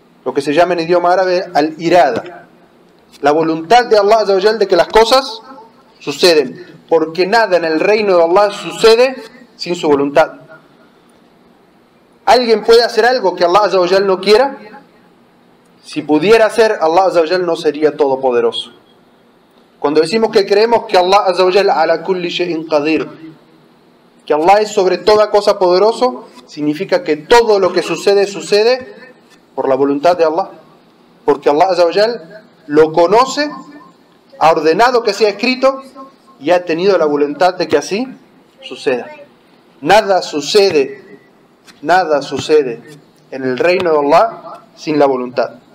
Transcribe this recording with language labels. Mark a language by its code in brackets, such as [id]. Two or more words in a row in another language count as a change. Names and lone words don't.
[es] lo que se llama en idioma árabe al-irada, la voluntad de Allah [ar] عز وجل [es] de que las cosas suceden, porque nada en el reino de Allah sucede sin su voluntad. ¿Alguien puede hacer algo que Allah [ar] عز وجل [es] no quiera? Si pudiera hacer, Allah [ar] عز وجل [es] no sería todopoderoso. Cuando decimos que creemos que Allah [ar] عز وجل على كل شيء قدير, [es] que Allah es sobre toda cosa poderoso, significa que todo lo que sucede, sucede por la voluntad de Allah. Porque Allah [ar] عز وجل [es] lo conoce, ha ordenado que sea escrito y ha tenido la voluntad de que así suceda. Nada sucede en el reino de Allah sin la voluntad.